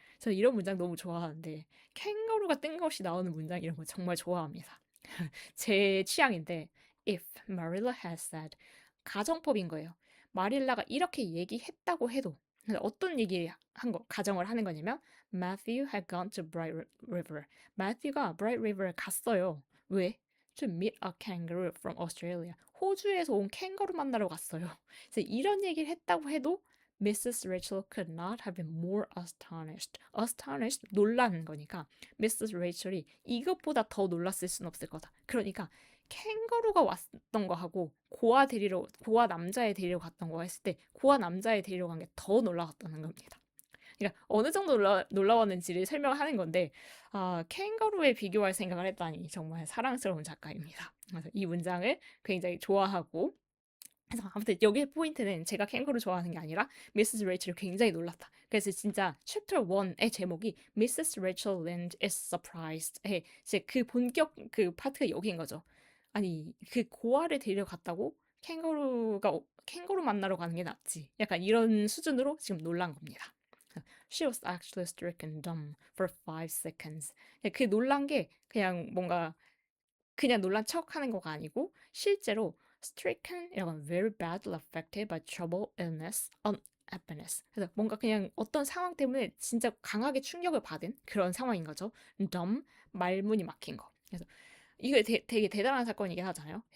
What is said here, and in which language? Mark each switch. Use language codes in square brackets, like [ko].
[ko] 저 이런 문장 너무 좋아하는데 캥거루가 뜬금없이 나오는 문장 이런 거 정말 좋아합니다. 제 취향인데 [en] if Marilla had said [ko] 가정법인 거예요. 마릴라가 이렇게 얘기했다고 해도 어떤 얘기 한 거, 가정을 하는 거냐면 [en] Matthew had gone to Bright River. [ko] 마thew가 Bright River에 갔어요. 왜? [en] To meet a kangaroo from Australia. [ko] 호주에서 온 캥거루 만나러 갔어요. 그래서 이런 얘기를 했다고 해도 Mrs. [en] Rachel could not have been more astonished. [ko] Astonished, 놀라는 거니까 Mrs. Rachel이 이것보다 더 놀랐을 순 없을 거다. 그러니까 캥거루가 왔던 거하고 고아 남자애 데리러 갔던 거 했을 때 고아 남자애 데리러 간 게 더 놀라웠다는 겁니다. 그러니까 어느 정도 놀라웠는지를 설명하는 건데 캥거루에 비교할 생각을 했다니 정말 사랑스러운 작가입니다. 그래서 이 문장을 굉장히 좋아하고 그래서 아무튼 여기의 포인트는 제가 캥거루 좋아하는 게 아니라 미세스 레이첼이 굉장히 놀랐다. 그래서 진짜 챕터 1의 제목이 Mrs. [en] Rachel Lynde is surprised. [ko] 이제 그 본격 그 파트가 여기인 거죠. 아니 그 고아를 데려갔다고 캥거루 만나러 가는 게 낫지. 약간 이런 수준으로 지금 놀란 겁니다. [en] She was actually stricken dumb for 5 seconds. [ko] 그 놀란 게 그냥 뭔가 그냥 놀란 척 하는 거가 아니고 실제로 stricken 이런 [en] very badly affected by trouble, illness, unhappiness. [ko] 그래서 뭔가 그냥 어떤 상황 때문에 진짜 강하게 충격을 받은 그런 상황인 거죠. dumb, 말문이 막힌 거. 그래서 이게 되게 대단한 사건이긴 하잖아요.